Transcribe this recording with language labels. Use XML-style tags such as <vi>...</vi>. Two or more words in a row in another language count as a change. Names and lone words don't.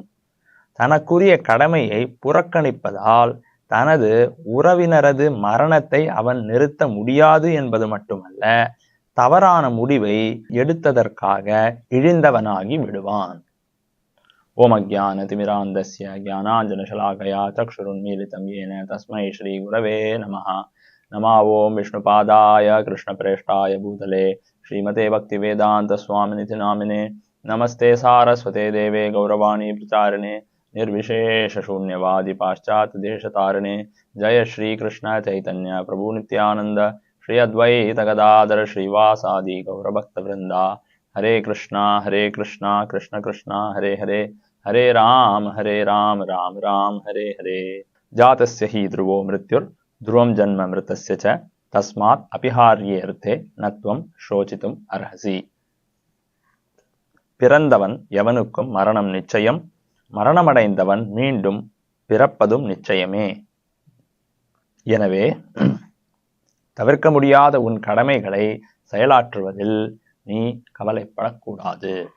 <ta>தனக்குரிய கடமையை புறக்கணிப்பதால் தனது உறவினரது மரணத்தை அவன் நிறுத்த முடியாது என்பது மட்டுமல்ல, தவறான முடிவை எடுத்ததற்காக இழிந்தவனாகி விடுவான்.</ta> <sa>ॐ अज्ञान तिमिरान्धस्य ज्ञानाञ्जनशलाकया चक्षुरुन्मीलितं येन तस्मै श्री गुरवे नमः. नमः ओम विष्णुपादाय कृष्णप्रेष्ठाय भूतले श्रीमते भक्ति वेदांत स्वामिनिति नामिने नमस्ते सारस्वते देवे गौरवाणी प्रचारिणे निर्विशेष शून्यवादी पाश्चात्य देशतारिणे जय श्री कृष्ण चैतन्य प्रभु नित्यानंद श्री अद्वैत गदाधर श्रीवासादि गौरभक्त वृंदा. हरे कृष्णा कृष्ण कृष्ण हरे हरे, हरे राम राम राम हरे हरे. जातस्य हि ध्रुवो मृत्युर ध्रुवं जन्म मृतस्य च तस्मात् अपरिहार्येऽर्थे न त्वं शोचितुम् अर्हसि.</sa> <ta>பிறந்தவன் எவனுக்கும் மரணம் நிச்சயம், மரணமடைந்தவன் மீண்டும் பிறப்பதும் நிச்சயமே. எனவே தவிர்க்க முடியாத உன் கடமைகளை செயலாற்றுவதில் நீ கவலைப்படக்கூடாது.</ta>